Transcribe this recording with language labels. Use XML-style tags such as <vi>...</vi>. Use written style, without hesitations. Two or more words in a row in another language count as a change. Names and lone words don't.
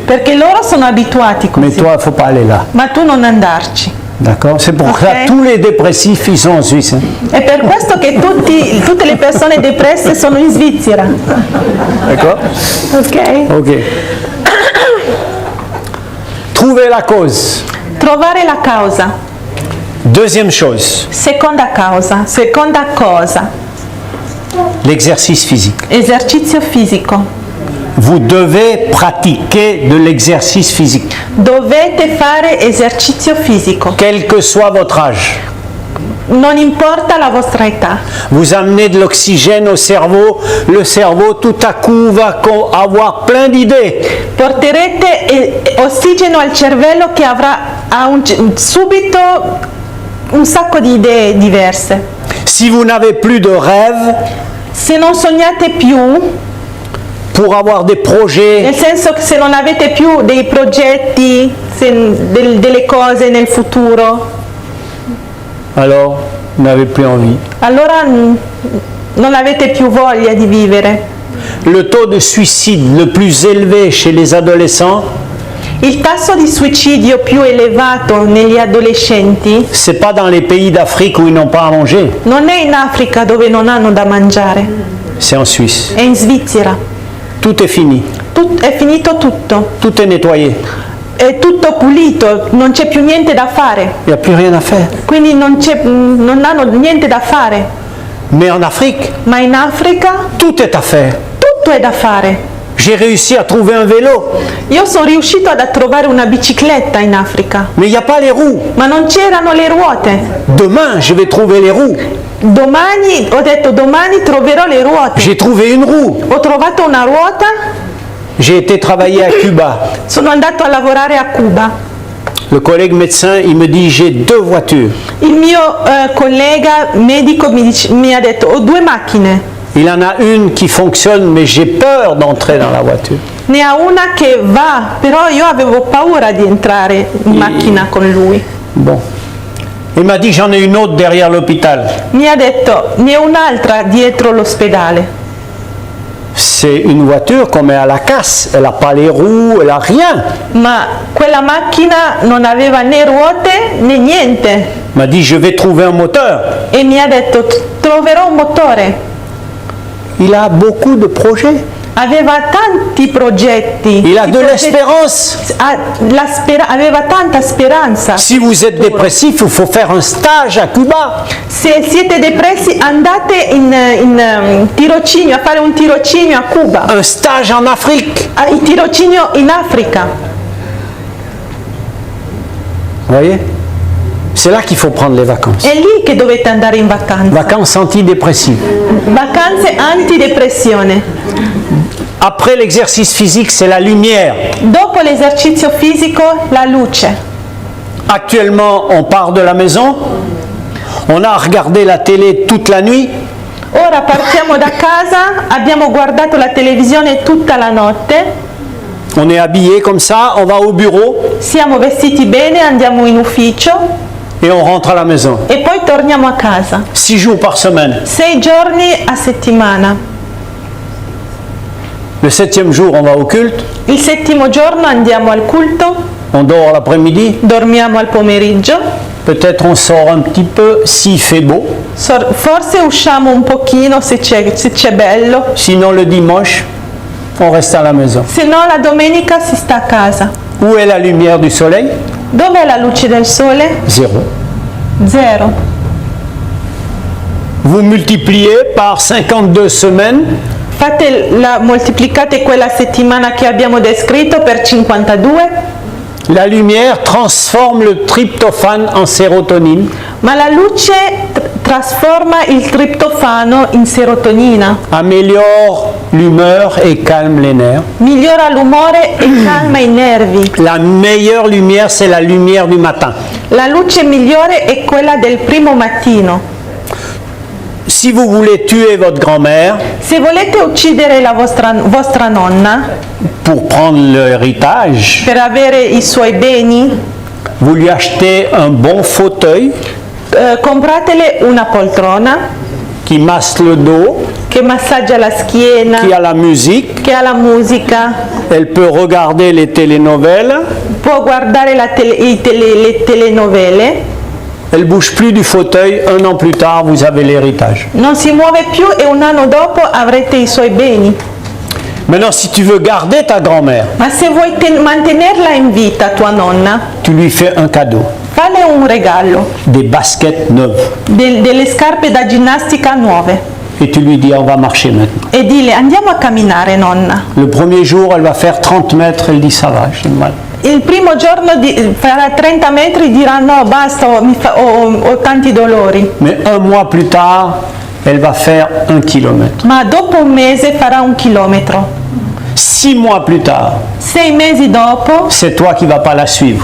<it>perché loro sono abituati</it> <fr>Mais</fr> <it>così.</it> <fr>toi, il ne faut pas aller là.</fr> <it>Ma tu non andarci.</it> <fr>D'accord? C'est pour Ok. ça tous les dépressifs, ils sont en Suisse. Hein.</fr> <it>È per questo che tutte le persone depresse sono in Svizzera.</it> <fr>D'accord? Ok? Ok. Trouver la cause.</fr> <it>Trovare la causa.</it> <fr>Deuxième chose,</fr> <it>Seconda cosa,</it> <fr>l'exercice physique.</fr> <it>esercizio fisico.</it> <fr>Vous devez pratiquer de l'exercice physique,</fr> <it>Dovete fare esercizio fisico,</it> <fr>quel que soit votre âge.</fr> <it>non importa la vostra età.</it> <fr>Vous amenez de l'oxygène au cerveau, le cerveau tout à coup va avoir plein d'idées.</fr> <it>Porterete ossigeno al cervello che ha subito un sacco di idee diverse.</it> <fr>Si vous n'avez plus de rêve,</fr> <it>Se non sognate più,</it> <fr>pour avoir des projets,</fr> <it>nel senso che se non avete più dei progetti, delle cose nel futuro,</it> <fr>alors vous n'avez plus envie.</fr> <it>allora non avete più voglia di vivere.</it> <fr>Le taux de suicide le plus élevé chez les adolescents,</fr> <it>Il tasso di suicidio più elevato negli adolescenti</it> <fr>c'est pas dans les pays d'Afrique où ils n'ont pas à manger,</fr> <it>non è in Africa dove non hanno da mangiare,</it> <fr>c'est en Suisse.</fr> <it>è in Svizzera.</it> <fr>Tout est fini,</fr> <it>È finito tutto,</it> <fr>tout est nettoyé,</fr> <it>è tutto pulito, non c'è più niente da fare,</it> <fr>il n'y a plus rien à faire.</fr> <it>quindi non hanno niente da fare.</it> <fr>Mais en Afrique,</fr> <it>Ma in Africa</it> <fr>tout est à faire.</fr> <it>tutto è da fare.</it> <fr>J'ai réussi à trouver un vélo,</fr> <it>Io sono riuscito a trovare una bicicletta in Africa,</it> <fr>mais il n'y a pas les roues.</fr> <it>ma non c'erano le ruote.</it> <fr>Demain, je vais trouver les roues.</fr> <it>Ho detto domani troverò le ruote.</it> <fr>J'ai trouvé une roue.</fr> <it>Ho trovato una ruota,</it> <fr>J'ai été travailler à Cuba.</fr> <it>sono andato a lavorare a Cuba.</it> <fr>Le collègue médecin, il me dit, j'ai 2 voitures.</fr> <it>Il mio collega medico mi ha detto ho 2 macchine.</it> <fr>Il en a une qui fonctionne, mais j'ai peur d'entrer dans la voiture.</fr> <it>Ne ha una che va, però io avevo paura di entrare in macchina con lui.</it> <fr>Bon. Il m'a dit, j'en ai une autre derrière l'hôpital.</fr> <it>Mi ha detto ne ho un'altra dietro l'ospedale.</it> <fr>C'est une voiture qu'on met à la casse. Elle n'a pas les roues, elle n'a rien.</fr> <it>Ma quella macchina non aveva né ruote né niente.</it> <fr>Il m'a dit, je vais trouver un moteur.</fr> <it>E mi ha detto troverò un motore.</it> <fr>Il a beaucoup de projets.</fr> <it>Aveva tanti progetti.</it> <fr>Il a</fr> <it>I</it> <fr>de</fr> <it>progetti-</it> <fr>l'espérance.</fr> <it>aveva tanta speranza.</it> <fr>Si vous êtes dépressif, il faut faire un stage à Cuba.</fr> <it>Se siete depressi andate in tirocinio, a fare un tirocinio a Cuba,</it> <fr>Un stage en Afrique.</fr> <it>il tirocinio in Africa.</it> <fr>Vous voyez? C'est là qu'il faut prendre les vacances.</fr> <it>È lì che dovete andare in vacanza.</it> <fr>Vacances antidépressives.</fr> <it>Vacanze antidepressione.</it> <fr>Après l'exercice physique, c'est la lumière.</fr> <it>Dopo l'esercizio fisico, la luce.</it> <fr>Actuellement, on part de la maison. On a regardé la télé toute la nuit.</fr> <it>Ora partiamo da casa, abbiamo guardato la televisione tutta la notte,</it> <fr>On est habillé comme ça, on va au bureau</fr> <it>siamo vestiti bene, andiamo in ufficio</it> <fr>et on rentre à la maison.</fr> <it>e poi torniamo a casa.</it> <fr>6 jours par semaine.</fr> <it>6 giorni a settimana.</it> <fr>Le 7e jour, on va au culte.</fr> <it>Il 7° giorno andiamo al culto,</it> <fr>On dort l'après-midi.</fr> <it>dormiamo al pomeriggio,</it> <fr>Peut-être on sort un petit peu s'il fait beau.</fr> <it>forse usciamo un pochino se c'è bello,</it> <fr>Sinon, le dimanche, on reste à la maison.</fr> <it>se no la domenica si sta a casa.</it> <fr>Où est la lumière du soleil?</fr> <it>Dov'è la luce del sole?</it> <fr>Zéro.</fr> <it>0.</it> <fr>Vous multipliez par 52 semaines.</fr> <it>Moltiplicate quella settimana che abbiamo descritto per 52,</it> <fr>La lumière transforme le tryptophane en sérotonine,</fr> <it>ma la luce trasforma il triptofano in serotonina,</it> <fr>améliore l'humeur et calme les nerfs.</fr> <it>migliora l'umore e calma i nervi.</it> <fr>La meilleure lumière, c'est la lumière du matin.</fr> <it>La luce migliore è quella del primo mattino.</it> <fr>Si vous voulez tuer votre grand-mère</fr> <it>Se volete uccidere la vostra nonna</it> <fr>pour prendre l'héritage,</fr> <it>per avere i suoi beni,</it> <fr>vous lui achetez un bon fauteuil</fr> <it>compratele una poltrona</it> <fr>qui masse le dos,</fr> <it>che massaggia la schiena,</it> <fr>qui a la musique.</fr> <it>che ha la musica,</it> <fr>Elle peut regarder les télénoveles.</fr> <it>può guardare le telenovele,</it> <fr>Elle bouge plus du fauteuil. 1 an plus tard, vous avez l'héritage.</fr> <it>non si muove più e un anno dopo avrete i suoi beni.</it> <fr>Maintenant, si tu veux garder ta grand-mère,</fr> <it>Ma se vuoi mantenerla in vita, tua nonna,</it> <fr>tu lui fais un cadeau.</fr> <it>fale un regalo,</it> <fr>Des baskets neuves.</fr> <it>delle scarpe da ginnastica nuove</it> <fr>Et tu lui dis, on va marcher maintenant.</fr> <it>e dile andiamo a camminare nonna.</it> <fr>Le premier jour, elle va faire 30 mètres. Elle dit, ça va, j'ai mal.</fr> <it>Il primo giorno farà 30 metri, dirà no, basta, ho tanti dolori.</it> <fr>Mais un mois plus tard, elle va faire 1 kilomètre.</fr> <it>Ma dopo un mese farà 1 chilometro.</it> <fr>6 mois plus tard,</fr> <it>6 mesi dopo,</it> <fr>c'est toi qui ne vas pas la suivre.</fr>